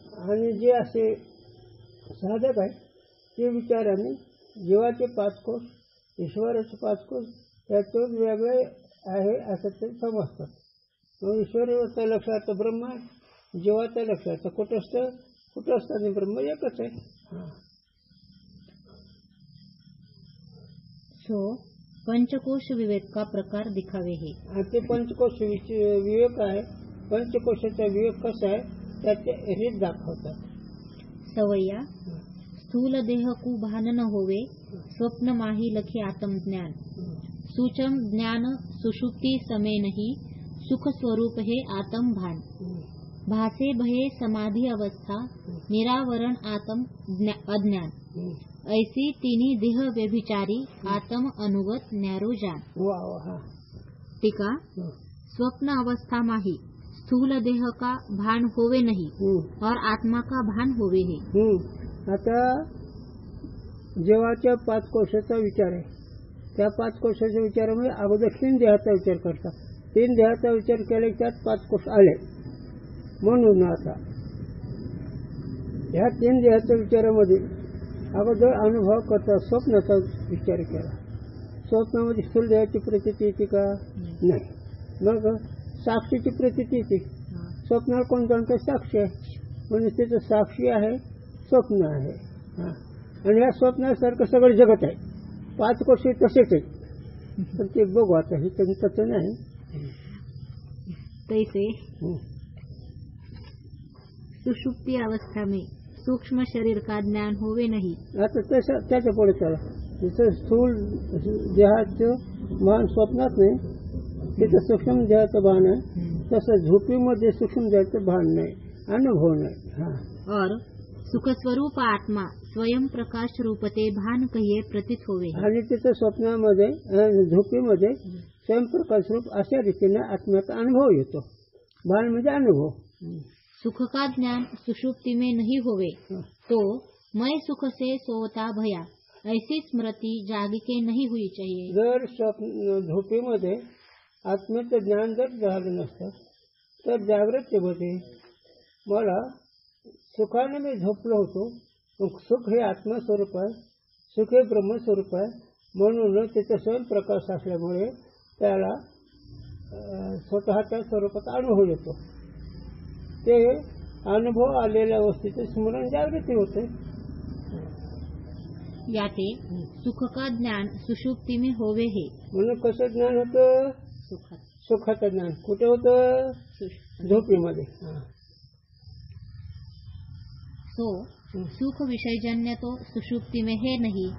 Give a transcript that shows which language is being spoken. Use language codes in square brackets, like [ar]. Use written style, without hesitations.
[mr] आणि जे असे साधक आहे ते विचाराने जीवाचे 5 कोश, ईश्वराचे 5 कोश त्यातून वेगळे आहे असं ते समजतात. मग ईश्वराचं लक्षार्थ ब्रह्म आहे, जीवाचं लक्षार्थ कुटस्थ आणि ब्रह्म एकच आहे. [hi] सो पंचकोश विवेक का प्रकार दिखावे है. [mr] आणि ते पंचकोश विवेक आहे. पंचकोशाचा विवेक कसा आहे त्याचे रीत दाखवतात. [hi] सवय्या स्थूल देह को भान न होवे, स्वप्न माही लखी आत्मज्ञान. सूचम ज्ञान सुषुप्ति समय नहीं, सुख स्वरूप है आत्म भान. भासे भये समाधि अवस्था, निरावरण आत्म अज्ञान. ऐसी तीनी देह व्यभिचारी, आत्म अनुगत न्यारो जान. टीका. स्वप्न अवस्था माही स्थूल देह का भान होवे नहीं और आत्मा का भान होवे है. [mr] आता जीवाच्या 5 कोशाचा विचार आहे. त्या 5 कोशाच्या विचारामध्ये अगोदर 3 देहाचा विचार करतात. 3 देहाचा विचार केला की त्यात 5 कोश आले. म्हणून आता ह्या 3 देहाच्या विचारामध्ये अगोदर अनुभव करता स्वप्नाचा विचार केला. स्वप्नामध्ये स्थूल देहाची प्रतीती येते का? नाही. मग साक्षीची प्रतीती येते. स्वप्नाला कोण जाणतं? साक्षी आहे. म्हणजे तिथं साक्षी आहे, स्वप्न आहे. आणि ह्या स्वप्नासारखं सगळं जगत आहे. 5 कोश तसेच आहे. पण ते बघू आता हे तसं नाही. [hi] तैसे सुषुप्ति अवस्था में सूक्ष्म शरीर का ज्ञान होवे नहीं. [mr] आता त्याच्या पुढे चला. जसं स्थूल देहाचं भान स्वप्नात नाही, तिथं सूक्ष्म देहाचं भान आहे. तसं झोपीमध्ये सूक्ष्म देहाचं भान नाही, अनुभव नाही. [hi] और सुख स्वरूप आत्मा स्वयं प्रकाश रूपते भान कहिये प्रतीत होवे. [mr] आणि तिथं स्वप्नामध्ये झोपीमध्ये स्वयंप्रकाश रूप अशा रीतीने आत्म्याचा अनुभव येतो. भान म्हणजे अनुभव. [hi] सुख का ज्ञान सुषुप्ति में नहीं होवे तो मैं सुख से सोता भया, ऐसी स्मृति जागी के नहीं हुई चाहिए. [mr] जर झोपेमध्ये आत्म्याचं ज्ञान जर झालं नसतं तर जागृतीमध्ये मला सुखाने मी झोपलो होतो. सुख हे आत्मस्वरूप आहे, सुख हे ब्रह्मस्वरूप आहे. म्हणून त्याचा स्वयंप्रकाश असल्यामुळे त्याला स्वतःच्या स्वरूपात अनुभव येतो. ते अनुभव आलेल्या वस्तूचे स्मरण जागृती होते. [hi] याते सुख का ज्ञान सुषुप्ति में होवे है. [mr] म्हणून कसं ज्ञान होतं? सुखाचं ज्ञान कुठे होतं? झोपीमध्ये. [hi] सो सुख विषयजन्य तो सुषुप्ति में है नहीं.